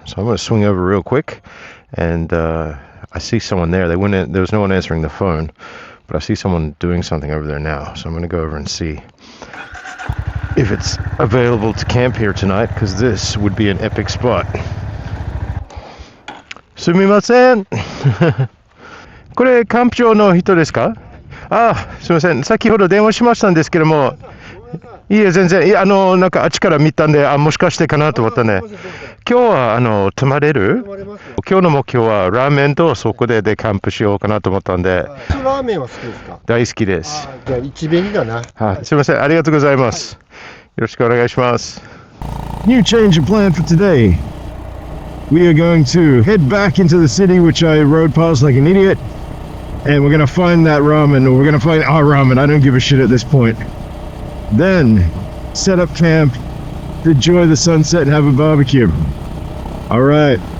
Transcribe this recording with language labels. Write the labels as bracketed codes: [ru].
[en] So I'm going to swing over real quick, and I see someone there. There was no one answering the phone, but I see someone doing something over there now. So I'm going to go over and see if it's available to camp here tonight, because this would be an epic spot. [ja] Sumimasen. これ、キャンプ場の人ですか？すみません。先ほど電話しましたんですけども、いえ、全然、なんかあっちから見たんで、もしかしてかなと思ったね。今日は、泊まれる？今日の目標はラーメンとそこでキャンプしようかなと思ったんで。ラーメンは好きですか？大好きです。じゃあ、一便だな。すみません。ありがとうございます。よろしくお願いします。 [en] New change of plan for today. We are going to head back into the city, which I rode past like an idiot. And we're gonna find that ramen, or we're gonna find our ramen. I don't give a shit at this point. Then set up camp, enjoy the sunset, and have a barbecue. All right,